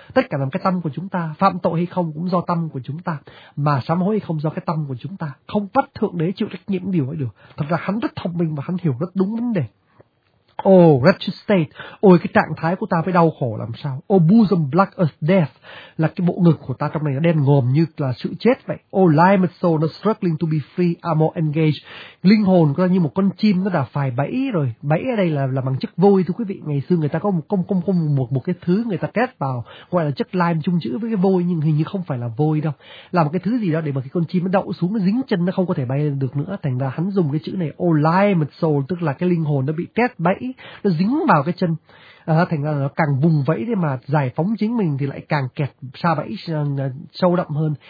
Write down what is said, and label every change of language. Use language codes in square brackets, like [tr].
[vi] Tất cả là cái tâm của chúng ta, phạm tội hay không cũng do tâm của chúng ta, mà sám hối hay không do cái tâm của chúng ta. Không bắt Thượng Đế chịu trách nhiệm điều ấy được. Thật ra hắn rất thông minh và hắn hiểu rất đúng vấn đề. [en] Oh, wretched state, [vi] ôi cái trạng thái của ta phải đau khổ làm sao. [en] Oh, bosom black as death, [vi] là cái bộ ngực của ta trong này nó đen ngòm như là sự chết vậy. [en] Oh, limited soul, nó struggling to be free, are more engaged. [vi] Linh hồn của ta như một con chim nó đã phải bẫy rồi. Bẫy ở đây là bằng chất vôi thưa quý vị. Ngày xưa người ta có một cái thứ người ta test vào, gọi là chất lime chung chữ với cái vôi, nhưng hình như không phải là vôi đâu. Là một cái thứ gì đó để mà cái con chim nó đậu xuống, nó dính chân, nó không có thể bay được nữa. Thành ra hắn dùng cái chữ này, [en] oh, limited soul, [vi] tức là cái linh hồn nó bị test bẫy, nó dính vào cái chân, thành ra nó càng vùng vẫy để mà giải phóng chính mình thì lại càng kẹt xa bẫy sâu đậm hơn.